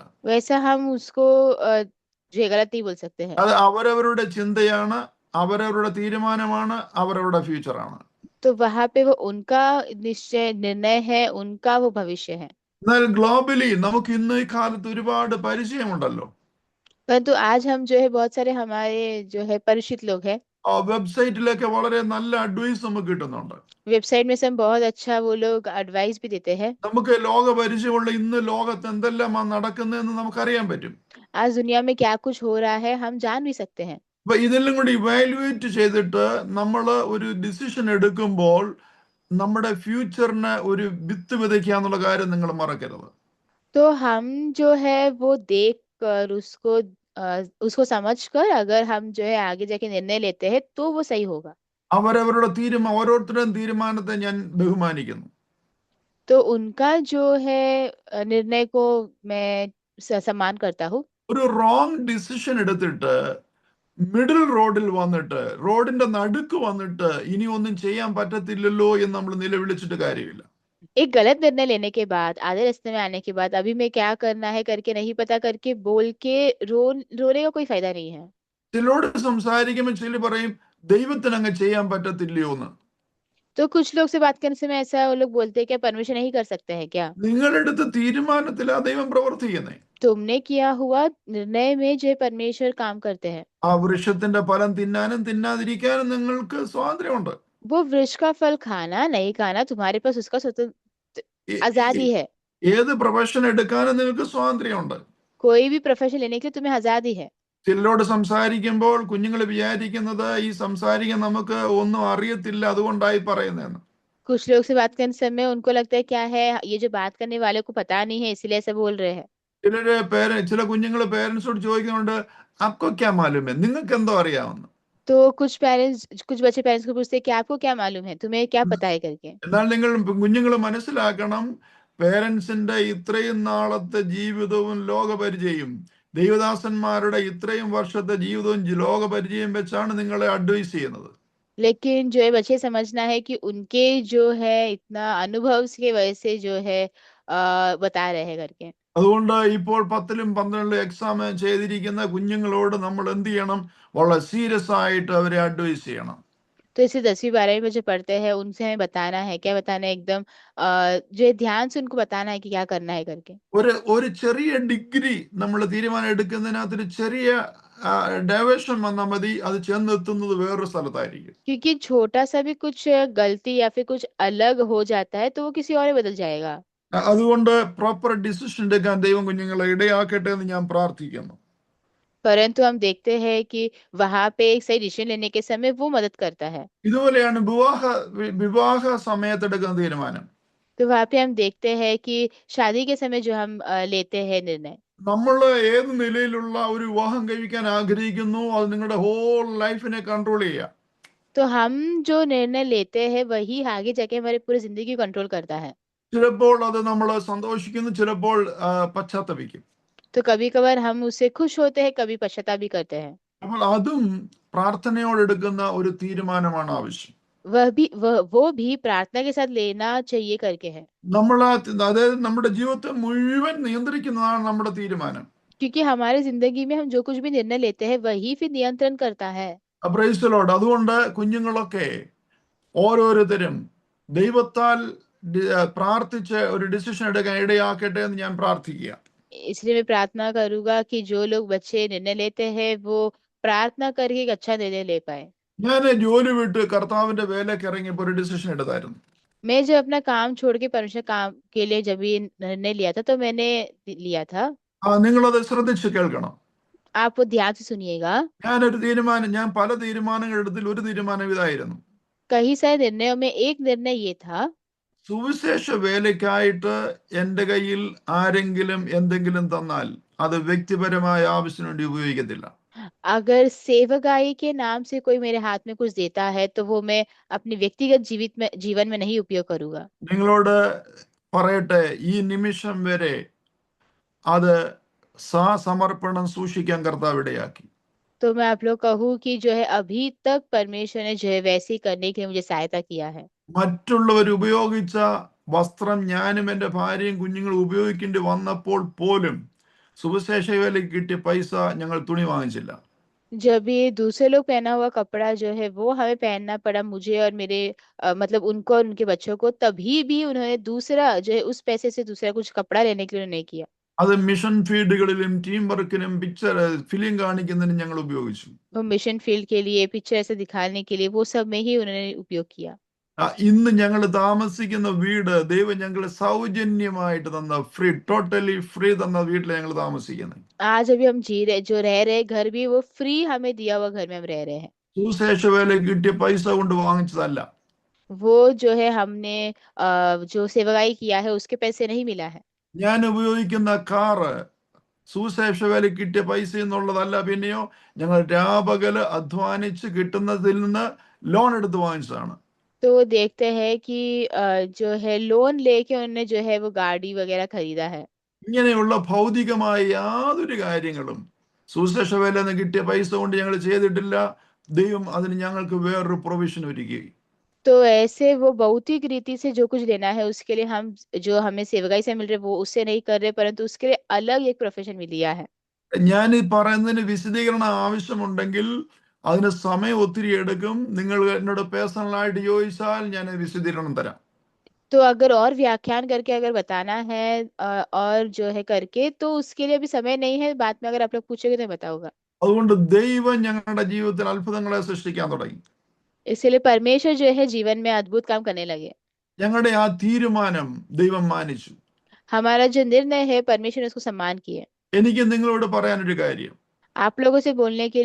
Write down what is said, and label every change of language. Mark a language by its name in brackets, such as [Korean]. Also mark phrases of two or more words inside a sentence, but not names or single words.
[Hindi] वैसा हम उसको जो है गलत नहीं बोल सकते हैं। [Malayalam] അത് അവരവരുടെ ചിന്തയാണ്, അവരവരുടെ തീരുമാനമാണ്, അവരവരുടെ ഫ്യൂച്ചറാണ്. [Hindi] तो वहां पे वो उनका निश्चय निर्णय है, उनका वो भविष्य है। [Malayalam] എന്നാൽ ഗ്ലോബലി നമുക്ക് ഇന്ന് ഈ കാലത്ത് ഒരുപാട് പരിചയമുണ്ടല്ലോ. [Hindi] परंतु आज हम जो है बहुत सारे हमारे जो है परिचित लोग हैं, [Malayalam] ആ വെബ്സൈറ്റിലൊക്കെ വളരെ നല്ല അഡ്വൈസ് നമുക്ക് കിട്ടുന്നുണ്ട്. [Hindi] वेबसाइट में से हम बहुत अच्छा वो लोग एडवाइस भी देते हैं। [Malayalam] നമുക്ക് ലോക പരിചയമുള്ള ഇന്ന് ലോകത്ത് എന്തെല്ലാമാണ് നടക്കുന്നതെന്ന് നമുക്കറിയാൻ പറ്റും. [Hindi] आज दुनिया में क्या कुछ हो रहा है हम जान भी सकते हैं। [Malayalam] അപ്പൊ ഇതെല്ലാം കൂടി ഇവാലുവേറ്റ് ചെയ്തിട്ട് നമ്മൾ ഒരു ഡിസിഷൻ എടുക്കുമ്പോൾ നമ്മുടെ ഫ്യൂച്ചറിന് ഒരു വിത്ത് വിതയ്ക്കുക എന്നുള്ള കാര്യം നിങ്ങൾ മറക്കരുത്. [Hindi] तो हम जो है वो देख कर उसको समझ कर अगर हम जो है आगे जाके निर्णय लेते हैं तो वो सही होगा। [Malayalam] അവരവരുടെ ഓരോരുത്തരുടെയും തീരുമാനത്തെ ഞാൻ ബഹുമാനിക്കുന്നു. [Hindi] तो उनका जो है निर्णय को मैं सम्मान करता हूँ। [Malayalam] ഒരു [English] wrong decision [Malayalam] എടുത്തിട്ട് [English] middle roadil [Malayalam] വന്നിട്ട്, റോഡിന്റെ നടുക്ക് വന്നിട്ട് ഇനി ഒന്നും ചെയ്യാൻ പറ്റത്തില്ലല്ലോ എന്ന് നമ്മൾ നിലവിളിച്ചിട്ട് കാര്യമില്ല. [Hindi] एक गलत निर्णय लेने के बाद आधे रास्ते में आने के बाद अभी मैं क्या करना है करके नहीं पता करके बोल के रोने का कोई फायदा नहीं है। [Malayalam] ചിലരോട് സംസാരിക്കുമ്പോൾ ചില പറയും ദൈവത്തിന് അങ്ങ് ചെയ്യാൻ പറ്റത്തില്ലയോ എന്ന്. [Hindi] तो कुछ लोग से बात करने से में ऐसा वो लोग बोलते हैं क्या परमिशन नहीं कर सकते हैं क्या? [Malayalam] നിങ്ങളുടെ അടുത്ത തീരുമാനത്തിലാ ദൈവം പ്രവർത്തിക്കുന്നേ. [Hindi] तुमने किया हुआ निर्णय में जो है परमेश्वर काम करते हैं। [Malayalam] ആ വൃക്ഷത്തിന്റെ ഫലം തിന്നാനും തിന്നാതിരിക്കാനും നിങ്ങൾക്ക് സ്വാതന്ത്ര്യമുണ്ട്. [Hindi] वो वृक्ष का फल खाना नहीं खाना तुम्हारे पास उसका स्वतंत्र ഏ- ഏ- आज़ादी है। [Malayalam] ഏത് പ്രൊഫഷൻ എടുക്കാനും നിങ്ങൾക്ക് സ്വാതന്ത്ര്യമുണ്ട്. [Hindi] कोई भी प्रोफ़ेशन लेने के लिए तुम्हें आज़ादी है। [Malayalam] ചിലരോട് സംസാരിക്കുമ്പോൾ കുഞ്ഞുങ്ങൾ വിചാരിക്കുന്നത് ഈ സംസാരിക്കാൻ നമുക്ക് ഒന്നും അറിയത്തില്ല അതുകൊണ്ടായി പറയുന്നതെന്ന്. [Hindi] कुछ लोग से बात करने समय उनको लगता है क्या है, ये जो बात करने वाले को पता नहीं है इसीलिए ऐसा बोल रहे हैं। [Malayalam] ചില കുഞ്ഞുങ്ങൾ പേരൻസിനോട് ചോദിക്കുന്നുണ്ട്, അപ്പോ [Hindi] क्या मालूम है, [Malayalam] നിങ്ങൾക്ക് എന്തോ അറിയാമെന്ന്. [Hindi] तो कुछ बच्चे पेरेंट्स को पूछते हैं कि आपको क्या मालूम है? तुम्हें क्या पता है करके। [Malayalam] എന്നാൽ നിങ്ങൾ കുഞ്ഞുങ്ങൾ മനസ്സിലാക്കണം, പേരൻസിന്റെ ഇത്രയും നാളത്തെ ജീവിതവും ലോകപരിചയവും ദൈവദാസന്മാരുടെ ഇത്രയും വർഷത്തെ ജീവിതവും ലോകപരിചയം വെച്ചാണ് നിങ്ങളെ അഡ്വൈസ് ചെയ്യുന്നത്. [Hindi] लेकिन जो है बच्चे समझना है कि उनके जो है इतना अनुभव की वजह से जो है बता रहे हैं करके। [Malayalam] അതുകൊണ്ട് ഇപ്പോൾ 10ലും 12ലും എക്സാം ചെയ്തിരിക്കുന്ന കുഞ്ഞുങ്ങളോട് നമ്മൾ എന്ത് ചെയ്യണം? വളരെ സീരിയസ് ആയിട്ട് അവരെ അഡ്വൈസ് ചെയ്യണം. [Hindi] तो इसे 10वीं 12वीं में जो पढ़ते हैं उनसे हमें बताना है, क्या बताना है एकदम जो है ध्यान से उनको बताना है कि क्या करना है करके। [Malayalam] ഒരു ചെറിയ ഡിഗ്രി നമ്മൾ തീരുമാനം എടുക്കുന്നതിനകത്തൊരു ചെറിയ ഡൈവേഷൻ വന്നാൽ മതി, അത് ചെന്നെത്തുന്നത് വേറൊരു സ്ഥലത്തായിരിക്കും. [Hindi] क्योंकि छोटा सा भी कुछ गलती या फिर कुछ अलग हो जाता है तो वो किसी और में बदल जाएगा। [Malayalam] അതുകൊണ്ട് [English] proper decision [Malayalam] എടുക്കാൻ ദൈവം കുഞ്ഞുങ്ങളെ ഇടയാക്കട്ടെ എന്ന് ഞാൻ പ്രാർത്ഥിക്കുന്നു. [Hindi] परंतु हम देखते हैं कि वहां पे एक सही डिसीजन लेने के समय वो मदद करता है। [Malayalam] ഇതുപോലെയാണ് വിവാഹ സമയത്തെടുക്കുന്ന തീരുമാനം. [Hindi] तो वहां पे हम देखते हैं कि शादी के समय जो हम लेते हैं निर्णय, [Malayalam] നമ്മൾ ഏത് നിലയിലുള്ള ഒരു വിവാഹം കഴിക്കാൻ ആഗ്രഹിക്കുന്നു അത് നിങ്ങളുടെ [English] whole lifine control [Malayalam] ചെയ്യുക. [Hindi] तो हम जो निर्णय लेते हैं वही आगे जाके हमारी पूरी जिंदगी को कंट्रोल करता है। [Malayalam] ചിലപ്പോൾ അത് നമ്മൾ സന്തോഷിക്കുന്നു, ചിലപ്പോൾ പശ്ചാത്തപിക്കും. [Hindi] तो कभी कभार हम उससे खुश होते हैं, कभी पश्चाताप भी करते हैं। [Malayalam] അപ്പോൾ അതും പ്രാർത്ഥനയോടെടുക്കുന്ന ഒരു തീരുമാനമാണ് ആവശ്യം. [Hindi] वो भी प्रार्थना के साथ लेना चाहिए करके है। [Malayalam] നമ്മൾ അതായത് നമ്മുടെ ജീവിതത്തെ മുഴുവൻ നിയന്ത്രിക്കുന്നതാണ് നമ്മുടെ തീരുമാനം. [Hindi] क्योंकि हमारी जिंदगी में हम जो कुछ भी निर्णय लेते हैं वही फिर नियंत्रण करता है। [English] Praise the Lord. [Malayalam] അതുകൊണ്ട് കുഞ്ഞുങ്ങളൊക്കെ ഓരോരുത്തരും ദൈവത്താൽ പ്രാർത്ഥിച്ച് ഒരു ഡിസിഷൻ എടുക്കാൻ ഇടയാക്കട്ടെ എന്ന് ഞാൻ പ്രാർത്ഥിക്കുക. [Hindi] इसलिए मैं प्रार्थना करूंगा कि जो लोग बच्चे निर्णय लेते हैं वो प्रार्थना करके एक अच्छा निर्णय ले पाए। [Malayalam] ഞാൻ ജോലി വിട്ട് കർത്താവിന്റെ വേലയ്ക്ക് ഇറങ്ങിയപ്പോൾ ഒരു ഡിസിഷൻ എടുത്തായിരുന്നു. [Hindi] मैं जब अपना काम छोड़ के परमेश्वर काम के लिए जब ये निर्णय लिया था तो मैंने लिया था। [Malayalam] നിങ്ങളത് ശ്രദ്ധിച്ച് കേൾക്കണം. [Hindi] आप वो ध्यान से सुनिएगा। [Malayalam] ഞാൻ പല തീരുമാനങ്ങൾ എടുത്തിൽ ഒരു തീരുമാനം ഇതായിരുന്നു. [Hindi] कई सारे निर्णयों में एक निर्णय ये था, [Malayalam] സുവിശേഷ വേലയ്ക്കായിട്ട് എൻ്റെ കയ്യിൽ ആരെങ്കിലും എന്തെങ്കിലും തന്നാൽ അത് വ്യക്തിപരമായ ആവശ്യത്തിന് വേണ്ടി ഉപയോഗിക്കത്തില്ല. [Hindi] अगर सेवकाई के नाम से कोई मेरे हाथ में कुछ देता है तो वो मैं अपने व्यक्तिगत जीवन में नहीं उपयोग करूंगा। [Malayalam] നിങ്ങളോട് പറയട്ടെ, ഈ നിമിഷം വരെ അത് സമർപ്പണം സൂക്ഷിക്കാൻ കർത്താവ് ഇടയാക്കി. [Hindi] तो मैं आप लोग कहूँ कि जो है अभी तक परमेश्वर ने जो है वैसे ही करने के लिए मुझे सहायता किया है। [Malayalam] മറ്റുള്ളവർ ഉപയോഗിച്ച വസ്ത്രം ഞാനും എൻ്റെ ഭാര്യയും കുഞ്ഞുങ്ങളും ഉപയോഗിക്കേണ്ടി വന്നപ്പോൾ പോലും സുവിശേഷ വേലയ്ക്ക് കിട്ടിയ പൈസ ഞങ്ങൾ തുണി വാങ്ങിച്ചില്ല. [Hindi] जब ये दूसरे लोग पहना हुआ कपड़ा जो है वो हमें पहनना पड़ा, मुझे और मेरे मतलब उनको और उनके बच्चों को, तभी भी उन्होंने दूसरा जो है उस पैसे से दूसरा कुछ कपड़ा लेने के लिए उन्होंने किया। [Malayalam] അത് [English] mission fieldukalilum team workinum [Malayalam] ഫിലിം കാണിക്കുന്നതിനും ഞങ്ങൾ ഉപയോഗിച്ചു. [Hindi] वो [English] mission field [Hindi] के लिए पिक्चर ऐसे दिखाने के लिए वो सब में ही उन्होंने उपयोग किया। [Malayalam] ഇന്ന് ഞങ്ങൾ താമസിക്കുന്ന വീട് ദൈവം ഞങ്ങളെ സൗജന്യമായിട്ട് തന്ന [English] totally free [Malayalam] തന്ന വീട്ടിൽ ഞങ്ങൾ താമസിക്കുന്നത്. [Hindi] आज अभी हम जी रहे जो रह रहे घर भी वो फ्री हमें दिया हुआ घर में हम रह रहे हैं। [Malayalam] സുവിശേഷ വേലയ്ക്ക് കിട്ടിയ പൈസ കൊണ്ട് വാങ്ങിച്ചതല്ല. [Hindi] वो जो है हमने जो सेवकाई किया है उसके पैसे नहीं मिला है। [Malayalam] ഞാൻ ഉപയോഗിക്കുന്ന കാറ് സുവിശേഷ വേലയ്ക്ക് കിട്ടിയ പൈസ എന്നുള്ളതല്ല, പിന്നെയോ ഞങ്ങൾ രാപകല് അധ്വാനിച്ച് കിട്ടുന്നതിൽ നിന്ന് ലോൺ എടുത്ത് വാങ്ങിച്ചതാണ്. [Hindi] तो वो देखते हैं कि जो है लोन लेके उन्होंने जो है वो गाड़ी वगैरह खरीदा है। [Malayalam] ഇങ്ങനെയുള്ള ഭൗതികമായ യാതൊരു കാര്യങ്ങളും സുവിശേഷ വേലയിൽ നിന്ന് കിട്ടിയ പൈസ കൊണ്ട് ഞങ്ങൾ ചെയ്തിട്ടില്ല. ദൈവം അതിന് ഞങ്ങൾക്ക് വേറൊരു പ്രൊവിഷൻ ഒരുക്കി. [Hindi] तो ऐसे वो भौतिक रीति से जो कुछ लेना है उसके लिए हम जो हमें सेवकाई से मिल रहे वो उससे नहीं कर रहे, परंतु उसके लिए अलग एक प्रोफेशन भी लिया है। [Malayalam] ഞാൻ ഈ പറയുന്നതിന് വിശദീകരണം ആവശ്യമുണ്ടെങ്കിൽ അതിന് സമയം ഒത്തിരി എടുക്കും. നിങ്ങൾ എന്നോട് പേഴ്സണലായിട്ട് ചോദിച്ചാൽ ഞാൻ വിശദീകരണം തരാം. [Hindi] तो अगर और व्याख्यान करके अगर बताना है और जो है करके तो उसके लिए अभी समय नहीं है, बाद में अगर आप लोग पूछोगे तो मैं बताऊंगा। [Malayalam] അതുകൊണ്ട് ദൈവം ഞങ്ങളുടെ ജീവിതത്തിൽ അത്ഭുതങ്ങളെ സൃഷ്ടിക്കാൻ തുടങ്ങി. [Hindi] इसलिए परमेश्वर जो है जीवन में अद्भुत काम करने लगे। [Malayalam] ഞങ്ങളുടെ ആ തീരുമാനം ദൈവം മാനിച്ചു. [Hindi] हमारा जो निर्णय है परमेश्वर ने उसको सम्मान किया। [Malayalam] എനിക്ക് നിങ്ങളോട് പറയാനൊരു കാര്യം, [Hindi] आप लोगों से बोलने के लिए